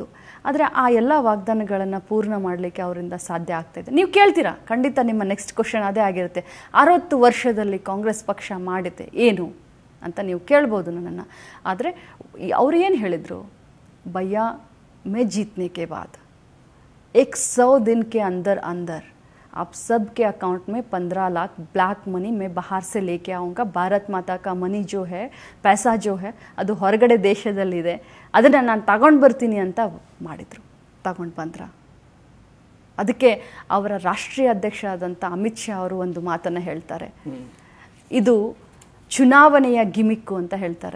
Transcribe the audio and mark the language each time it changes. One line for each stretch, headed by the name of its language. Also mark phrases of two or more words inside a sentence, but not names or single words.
Kannada: ಆದರೆ ಆ ಎಲ್ಲ ವಾಗ್ದಾನಗಳನ್ನು ಪೂರ್ಣ ಮಾಡಲಿಕ್ಕೆ ಅವರಿಂದ ಸಾಧ್ಯ ಆಗ್ತಾಯಿದೆ. ನೀವು ಕೇಳ್ತೀರಾ, ಖಂಡಿತ ನಿಮ್ಮ
English: next question
Kannada: ಅದೇ ಆಗಿರುತ್ತೆ, 60 ವರ್ಷದಲ್ಲಿ ಕಾಂಗ್ರೆಸ್ ಪಕ್ಷ ಮಾಡಿದೆ ಏನು ಅಂತ ನೀವು ಕೇಳ್ಬೋದು ನನ್ನನ್ನು. ಆದರೆ ಅವ್ರು ಏನು ಹೇಳಿದರು,
Hindi: भैया मैं जीतने के बाद 100 दिन के अंदर आप सब के अकाउंट में 15 लाख
English: black money
Hindi: मैं बाहर से लेके आऊँगा. भारत माता का मनी जो है, पैसा जो है,
Kannada: ಅದು ಹೊರಗಡೆ ದೇಶದಲ್ಲಿದೆ, ಅದನ್ನು ನಾನು ತಗೊಂಡು ಬರ್ತೀನಿ ಅಂತ ಮಾಡಿದರು. ತಗೊಂಡು ಬಂದ್ರ? ಅದಕ್ಕೆ ಅವರ ರಾಷ್ಟ್ರೀಯ ಅಧ್ಯಕ್ಷ ಆದಂಥ ಅಮಿತ್ ಶಾ ಅವರು ಒಂದು ಮಾತನ್ನು ಹೇಳ್ತಾರೆ, ಇದು ಚುನಾವಣೆಯ ಗಿಮಿಕ್ಕು ಅಂತ ಹೇಳ್ತಾರೆ.